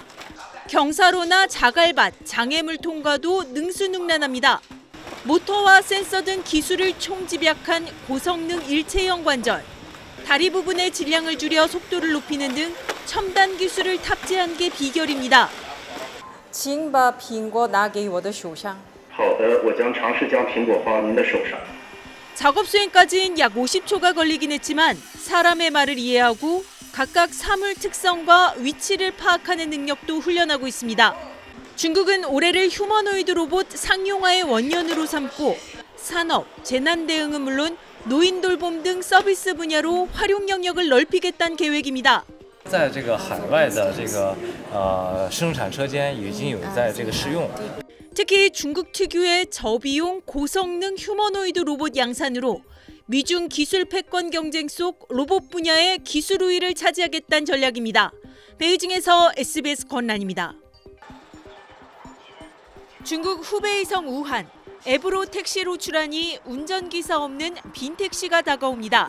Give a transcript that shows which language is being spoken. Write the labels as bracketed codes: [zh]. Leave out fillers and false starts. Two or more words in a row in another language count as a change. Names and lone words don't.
[ko] 경사로나 자갈밭, 장애물 통과도 능수능란합니다. 모터와 센서 등 기술을 총집약한 고성능 일체형 관절, 다리 부분의 질량을 줄여 속도를 높이는 등 첨단 기술을 탑재한 게 비결입니다. [zh] 请把苹果拿给我的手上。好的，我将尝试将苹果放到您的手上。 [ko] 작업 수행까지는 약 50초가 걸리긴 했지만 사람의 말을 이해하고 각각 사물 특성과 위치를 파악하는 능력도 훈련하고 있습니다. 중국은 올해를 휴머노이드 로봇 상용화의 원년으로 삼고 산업, 재난 대응은 물론 노인 돌봄 등 서비스 분야로 활용 영역을 넓히겠다는 계획입니다. [zh] 在这个海外的这个生产车间已经有在这个试用。 [ko] 특히 중국 특유의 저비용 고성능 휴머노이드 로봇 양산으로 미중 기술 패권 경쟁 속 로봇 분야의 기술 우위를 차지하겠다는 전략입니다. 베이징에서 SBS 권란입니다. 중국 후베이성 우한, 앱으로 택시 로출하니 운전기사 없는 빈 택시가 다가옵니다.